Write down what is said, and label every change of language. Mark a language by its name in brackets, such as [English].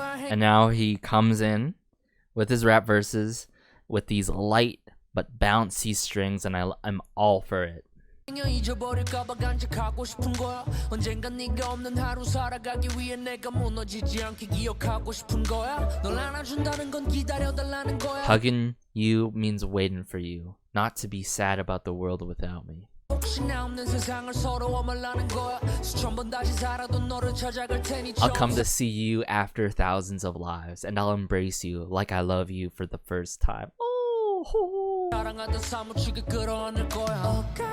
[English] And now he comes in with his rap verses with these light but bouncy strings, and I'm all for it. [Korean] 잊어버릴까봐 간직하고 싶은 거야. 언젠간 네가 없는 하루 살아가기 위해 내가 무너지지 않게 기억하고 싶은 거야. 널 안아준다는 건 기다려달라는 거야. [English] Hugging you means waiting for you, not to be sad about the world without me. [Korean] 혹시나 없는 세상을 서러워 말라는 거야. 수천 번 다시 살아도 너를 찾아갈 테니. [English] I'll come to see you after thousands of lives, and I'll embrace you like I love you for the first time. [Korean] 사랑하던 사무치게 끌어안을 거야.